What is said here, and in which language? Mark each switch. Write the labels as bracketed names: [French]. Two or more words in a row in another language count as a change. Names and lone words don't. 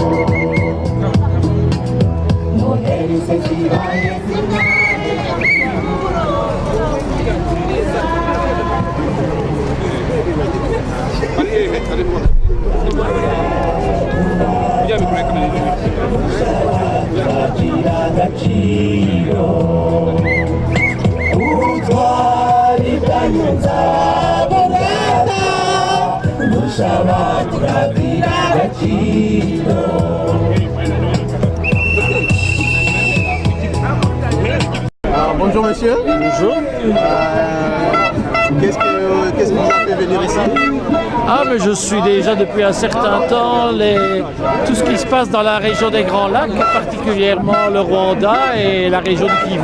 [Kinyarwanda] Noheri se zibaye zinagira agaciro. Ubutwari bwanyu nzaburata bushabagira agaciro. [French] Bonjour monsieur. Bonjour. Qu'est-ce qui vous a fait venir ici? Ah, mais je suis déjà depuis un certain temps tout ce qui se passe dans la région des Grands Lacs, particulièrement le Rwanda et la région du Kivu.